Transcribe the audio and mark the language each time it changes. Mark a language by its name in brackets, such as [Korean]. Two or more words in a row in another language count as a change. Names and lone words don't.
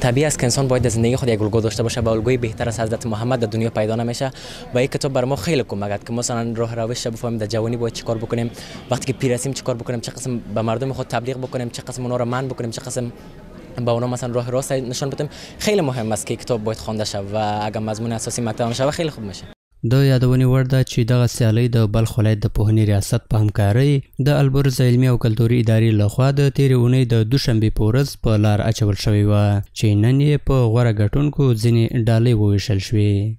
[Persian] طبیعی است که انسان باید در زندگی خود یک الگو داشته باشه و الگوی بهتر از حضرت محمد در دنیا پیدا نمیشه و این کتاب بر ما خیلی کمک کرد که مثلا راه روش بفهمیم در جوانی باید چیکار بکنیم، وقتی که پیر هستیم چیکار بکنیم، چه قسم به مردم خود تبلیغ بکنیم، چه قسم اونا رو منع بکنیم، چه قسم با اونا مثلا راه راست نشان بدیم. خیلی مهم است که کتاب باید خوانده شه و اگر مضمون اساسی مکتب شه خیلی خوب میشه. [Pashto] د یادونې وړ ده چې دغه سیالۍ د بلخ ولایت د پوهنې ریاست په همکارۍ د البرز علمي او کلتوري ادارې لخوا د تېرې اونۍ د دوشنبې په ورځ په لار اچول شوې وه چې نن یې په غوره ګټونکو ځینې ډالۍ وویشل شوې.